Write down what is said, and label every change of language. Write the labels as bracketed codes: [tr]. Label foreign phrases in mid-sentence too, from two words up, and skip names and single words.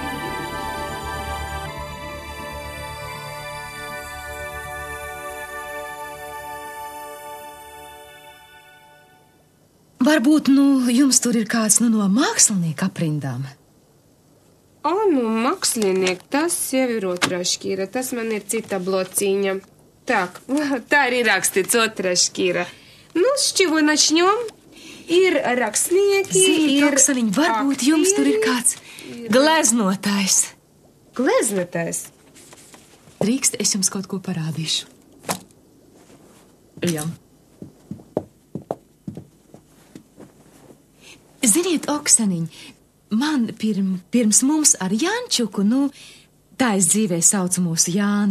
[lv] Varbūt, jums tur ir kāds no mākslinieka aprindām? Nu, mākslinieki, tas jau ir otrā šķīra, tas man ir cita blociņa. Так, tā arī rakstīts otrā šķīra. Nu, [ru] с чего начнем? [lv] Ir rakstnieki, Ziniet, Oksaniņ, varbūt jums tur ir kāds gleznotājs. Gleznotājs? Drīkst, es jums kaut ko parādīšu. Jā. Ziniet, Oksaniņ, man pirms mums ar Jančuku, tā es dzīvē saucu mūsu Jāni.